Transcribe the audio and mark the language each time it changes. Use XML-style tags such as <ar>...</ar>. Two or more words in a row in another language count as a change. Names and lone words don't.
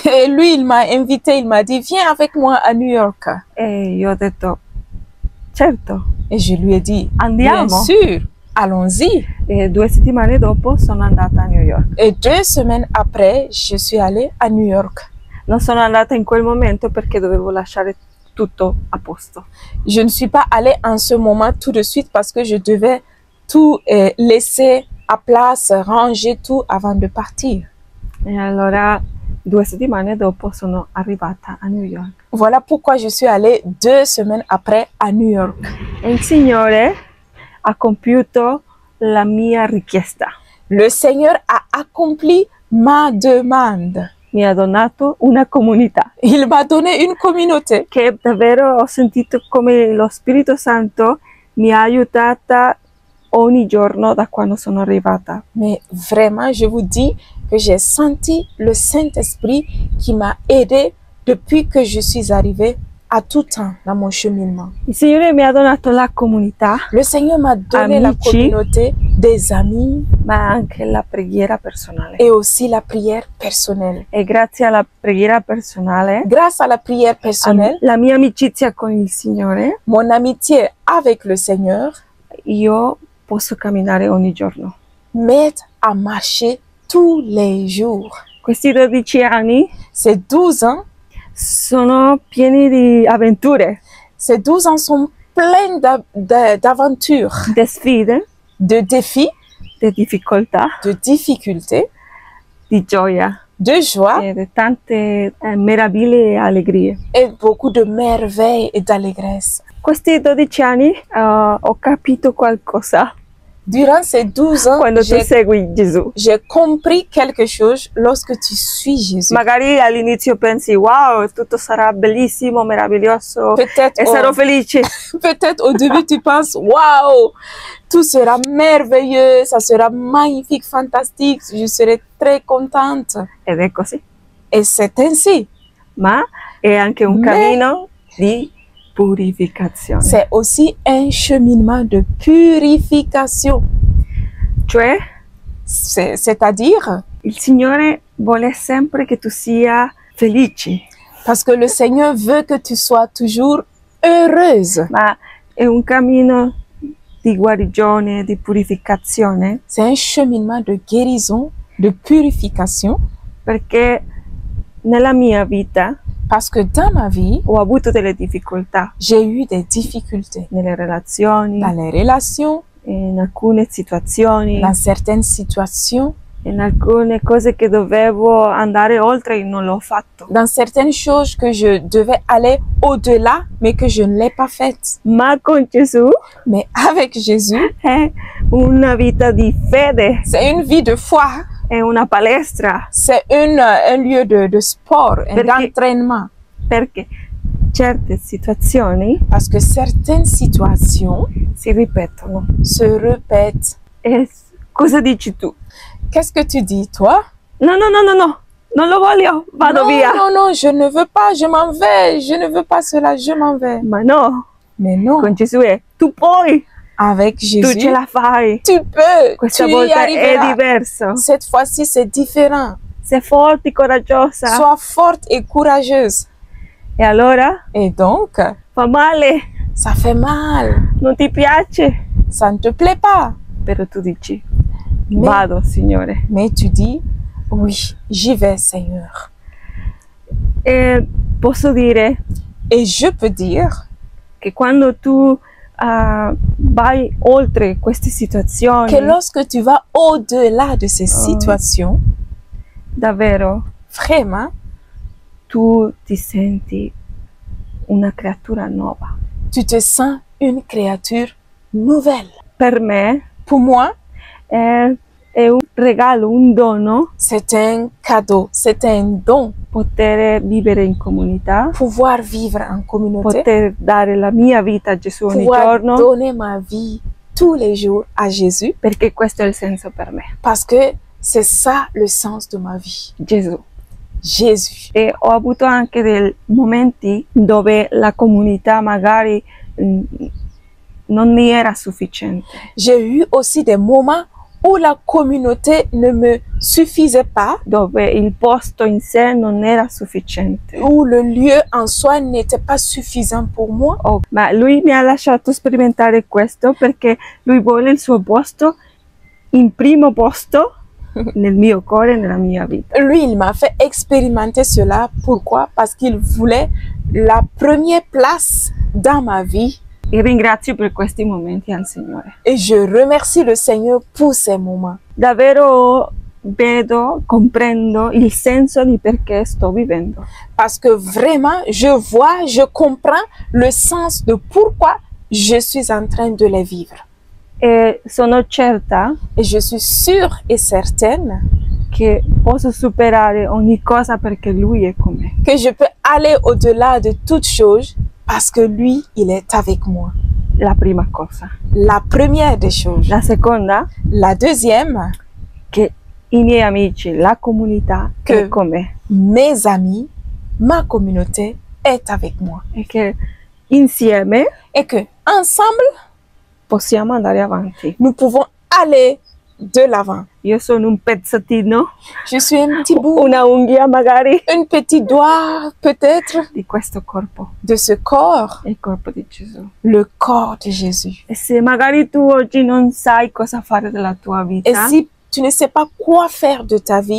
<fr>Et lui, il m'a invité, il m'a dit, viens avec moi à New York.</fr> <it>E io ho detto, certo,</it> <fr>Et je lui ai dit,</fr> <it>andiamo.</it> <fr>bien sûr, allons-y.</fr> <it>E 2 settimane dopo sono andata a New York.</it> <fr>Et 2 semaines après, je suis allée à New York.</fr> <it>Non sono andata in quel momento perché dovevo lasciare tutto a posto.</it> <fr>Je ne suis pas allée en ce moment tout de suite parce que je devais tout laisser à place, ranger tout avant de partir.</fr> <it>E allora 2 settimane dopo sono arrivata a New York.</it> <fr>Voilà pourquoi je suis allée 2 semaines après à New York.</fr> <it>E il Signore ha compiuto la mia richiesta.</it> <fr>Le Seigneur a accompli ma demande.</fr> <it>Mi ha donato una comunità</it> <fr>Il m'a donné une communauté.</fr> <it>che davvero ho sentito come lo Spirito Santo mi ha aiutata ogni giorno da quando sono arrivata.</it> <fr>Mais vraiment, je vous dis que j'ai senti le Saint-Esprit qui m'a aidé depuis que je suis arrivée à tout temps dans mon cheminement.</fr> <it>Il Signore mi ha donato la comunità,</it> <fr>Le Seigneur m'a donné la</fr> <it>Amici.</it> <fr>communauté, des amis</fr> <it>ma anche la preghiera personale.</it> <fr>et aussi la prière personnelle.</fr> <it>E grazie alla preghiera personale,</it> <fr>Grâce à la prière personnelle,</fr> <it>la mia amicizia con il Signore,</it> <fr>mon amitié avec le Seigneur</fr> <it>io posso camminare ogni giorno.</it> <fr>m'aide à marcher tous les jours.</fr> <it>Questi 12 anni</it> <fr>Ces 12 ans,</fr> <it>sono pieni di avventure,</it> <fr>ces 12 ans sont pleins d'aventures,</fr> <it>di sfide,</it> <fr>de défis,</fr> <it>di difficoltà,</it> <fr>de difficultés,</fr> <it>di gioia</it> <fr>de joie</fr> <it>e di tante meraviglie e allegrie.</it> <fr>et beaucoup de merveilles et d'allégresse.</fr> <it>Questi 12 anni ho capito qualcosa</it> <fr>Durant ces 12 ans,</fr> <it>quando tu segui Gesù.</it> <fr>j'ai compris quelque chose lorsque tu suis Jésus.</fr> <it>Magari all'inizio pensi, wow, tutto sarà bellissimo, meraviglioso</it> <fr>Peut-être</fr> <it>e sarò felice.</it> <fr>peut-être au début tu penses, waouh, tout sera merveilleux, ça sera magnifique, fantastique, je serai très contente.</fr> <it>Ed è così.</it> <fr>Et c'est ainsi.</fr> <it>Ma è anche un</it> <fr>Mais-</fr> <it>cammino di purificazione.</it> <fr>C'est aussi un cheminement de purification.</fr> <it>Cioè,</it> <fr>C'est-à-dire,</fr> <it>il Signore vuole sempre che tu sia felice,</it> <fr>parce que le Seigneur veut que tu sois toujours heureuse.</fr> <it>ma è un cammino di guarigione, di purificazione,</it> <fr>C'est un cheminement de guérison, de purification,</fr> <it>perché nella mia vita</it> <fr>parce que dans ma vie,</fr> <it>ho avuto delle difficoltà</it> <fr>j'ai eu des difficultés</fr> <it>nelle relazioni,</it> <fr>dans les relations,</fr> <it>in alcune situazioni,</it> <fr>dans certaines situations,</fr> <it>in alcune cose che dovevo andare oltre e non l'ho fatto.</it> <fr>dans certaines choses que je devais aller au-delà, mais que je ne l'ai pas faites.</fr> <it>Ma con Gesù</it> <fr>Mais avec Jésus,</fr> <it>è una vita di fede,</it> <fr>c'est une vie de foi.</fr> <it>è una palestra,</it> <fr>C'est un lieu de sport, d'entraînement.</fr> <it>perché certe situazioni</it> <fr>Parce que certaines situations</fr> <it>si ripetono.</it> <fr>se répètent.</fr> <it>E cosa dici tu?</it> <fr>Qu'est-ce que tu dis, toi?</fr> <it>No, non lo voglio, vado</it> <fr>Non,</fr> <it>via.</it> <fr>non, non, je ne veux pas, je m'en vais. Je ne veux pas cela, je m'en vais.</fr> <it>Ma no,</it> <fr>Mais non,</fr> <it>con Gesù è tu puoi,</it> <fr>avec tu Jésus,</fr> <it>ce la fai.</it> <fr>tu peux,</fr> <it>Questa</it> <fr>tu y</fr> <it>volta è</it> <fr>arriveras.</fr> <it>diverso.</it> <fr>Cette fois-ci, c'est différent.</fr> <it>Sei forte, coraggiosa.</it> <fr>Sois forte et courageuse.</fr> <it>E allora</it> <fr>Et donc,</fr> <it>fa male,</it> <fr>ça fait mal.</fr> <it>non ti piace,</it> <fr>Ça ne te plaît pas.</fr> <it>però tu dici</it> <fr>Mais,</fr> <it>vado, Signore.</it> <fr>mais tu dis, oui, j'y vais, Seigneur.</fr> <it>E posso dire</it> <fr>Et je peux dire</fr> <it>che quando tu vai oltre queste situazioni,</it> <fr>que lorsque tu vas au-delà de ces situations,</fr> <it>davvero</it> <fr>vraiment,</fr> <it>tu ti senti una creatura nuova.</it> <fr>tu te sens une créature nouvelle.</fr> <it>Per me</it> <fr>Pour moi,</fr> <it>è un regalo, un dono</it> <fr>c'est un cadeau, c'est un don.</fr> <it>poter vivere in comunità,</it> <fr>Pouvoir vivre en communauté,</fr> <it>poter dare la mia vita a Gesù ogni</it> <fr>pouvoir</fr> <it>giorno,</it> <fr>donner ma vie tous les jours à Jésus,</fr> <it>perché questo è il senso per me,</it> <fr>parce que c'est ça le sens de ma vie.</fr> <it>Gesù.</it> <fr>Jésus.</fr> <it>E ho avuto anche dei momenti dove la comunità magari non mi era sufficiente,</it> <fr>J'ai eu aussi des moments où la communauté ne me suffisait pas,</fr> <it>dove il posto in sé non era sufficiente.</it> <fr>où le lieu en soi n'était pas suffisant pour moi.</fr> <it>Ma lui mi ha lasciato sperimentare questo perché lui vuole il suo posto in primo posto nel mio cuore, nella mia vita.</it> <fr>Lui, il m'a fait expérimenter cela. Pourquoi? Parce qu'il voulait la première place dans ma vie.</fr> <it>E ringrazio per questi momenti al Signore.</it> <fr>Et je remercie le Seigneur pour ces moments.</fr> <it>Davvero vedo, comprendo il senso di perché sto vivendo.</it> <fr>Parce que vraiment, je vois, je comprends le sens de pourquoi je suis en train de les vivre.</fr> <it>E sono certa</it> <fr>Et je suis sûre et certaine</fr> <it>che posso superare ogni cosa perché Lui è con me.</it> <fr>que je peux aller au-delà de toute chose parce que lui, il est avec moi.</fr> <it>La prima cosa.</it> <fr>La première des choses.</fr> <it>La seconda,</it> <fr>La deuxième,</fr> <it>che i miei amici, la comunità Che- è con me.</it> <fr>mes amis, ma communauté est avec moi.</fr> <it>E che insieme</it> <fr>Et que ensemble,</fr> <it>possiamo andare avanti.</it> <fr>nous pouvons aller de l'avant.</fr> <it>Io sono un pezzettino,</it> <fr>Je suis un petit bout,</fr> <it>una unghia magari</it> <fr>un petit doigt peut-être</fr> <it>di questo corpo,</it> <fr>de ce corps,</fr> <it>il corpo di Gesù.</it> <fr>le corps de Jésus.</fr> <it>E se magari tu oggi non sai cosa fare della tua</it> <fr>Et</fr> <it>vita,</it> <fr>si tu ne sais pas quoi faire de ta vie,</fr>